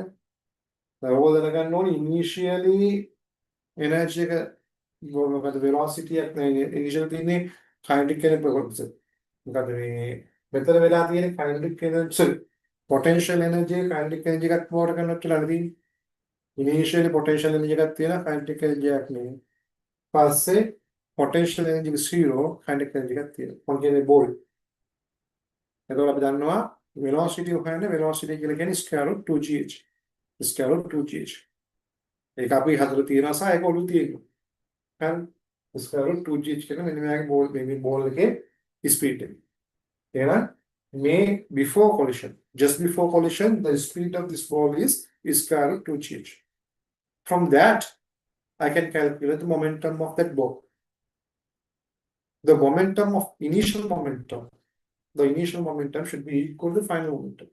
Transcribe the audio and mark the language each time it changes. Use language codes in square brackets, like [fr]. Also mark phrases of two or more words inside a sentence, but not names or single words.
[si] ඔයගොල්ලෝ දැනගන්න ඕනේ [en] initially energy [si] එක මොකද වෙලොසිටි එක ඉනිෂියල් තියෙන්නේ [en] kinetic energy. [si] මොකද මේ මෙතන වෙලා තියෙන්නේ [en] kinetic energy potential energy kinetic energy [si] එකක් පවර කරනකොට කියලා තියෙන්නේ. [en] Initially potential energy [si] එකක් තියෙනවා [en] kinetic energy [si] එකක් නෙවෙයි. පස්සේ [en] potential energy 0 kinetic energy [si] එකක් තියෙනවා. මොකද කියන්නේ බෝල්. එතකොට අපි දන්නවා velocity හොයන්නේ velocity කියලා කියන්නේ [en] square root 2gh. square root 2gh. [si] ඒක අපි හදලා තියෙනවා සහ ඒක ඔලු තියෙනවා. හරි. [en] square root 2gh [si] කියන මෙන්න මෙයාගේ බෝල් මේ බෝල් එකේ ස්පීඩ් එක. එහෙනම් මේ [en] before collision, just before collision, the speed of this ball is square root 2gh. From that, I can calculate the momentum of that ball. The momentum of initial momentum, the initial momentum should be equal to the final momentum.